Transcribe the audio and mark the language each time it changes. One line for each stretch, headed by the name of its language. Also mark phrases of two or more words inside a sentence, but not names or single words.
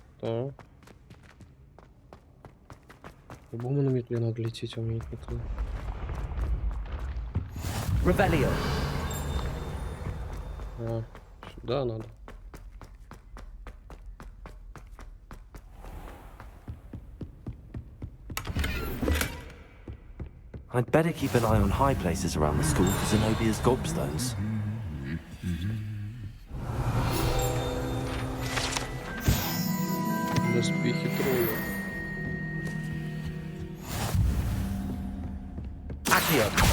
Russian: Ага. По-моему, на метле надо лететь, а у меня нет метлы. Revelio. А, сюда надо.
English: I'd better keep an eye on high places around the school for Zenobia's gobstones.
Russian: Доспехи тролля. Accio.